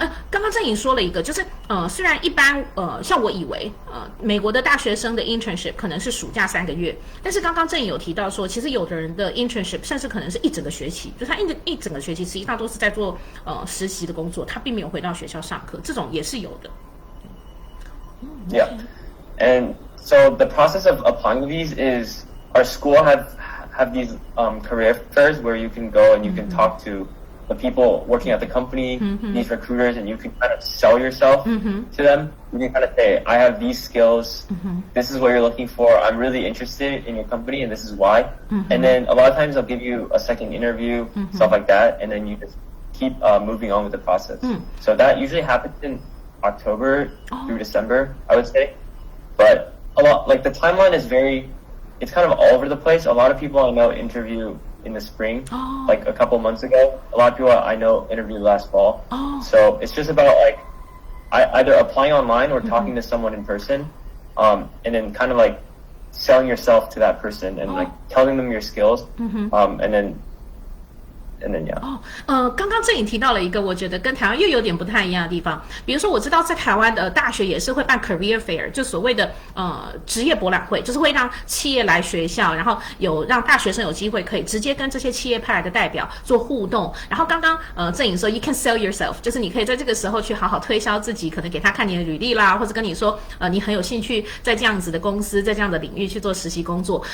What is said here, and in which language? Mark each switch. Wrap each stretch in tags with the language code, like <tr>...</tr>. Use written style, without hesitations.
<zh>刚刚郑颖说了一个，就是虽然一般像我以为美国的大学生的 internship 可能是暑假3个月，但是刚刚郑颖有提到说，其实有的人的 internship 甚至可能是一整个学期，就他一整个学期实际上都是在做实习的工作，他并没有回到学校上课，这种也是有的。</zh> <en>Yeah, and so the process of applying to these is our school have these career fairs where you can go and you can talk to the people working at the company, these recruiters, and you can kind of sell yourself to them. You can kind of say, I have these skills, this is what you're looking for, I'm really interested in your company, and this is why. And then a lot of times they'll give you a second interview, stuff like that, and then you just keep moving on with the process. So that usually happens in October through December, I would say. But a lot, like the timeline is very it's kind of all over the place. A lot of people I know interview in the spring, like a couple months ago. A lot of people I know interviewed last fall. So it's just about like either applying online or talking to someone in person, and then kind of like selling yourself to that person and like telling them your skills, and then yeah.</en> <zh>刚刚郑颖提到了一个我觉得跟台湾又有点不太一样的地方，比如说我知道在台湾的大学也是会办 career fair， 就所谓的职业博览会，就是会让企业来学校，然后让大学生有机会可以直接跟这些企业派来的代表做互动。然后刚刚郑颖说</zh> <en>you can sell yourself，</en> <zh>就是你可以在这个时候去好好推销自己，可能给他看你的履历啦，或者跟你说你很有兴趣在这样子的公司，在这样的领域去做实习工作。</zh>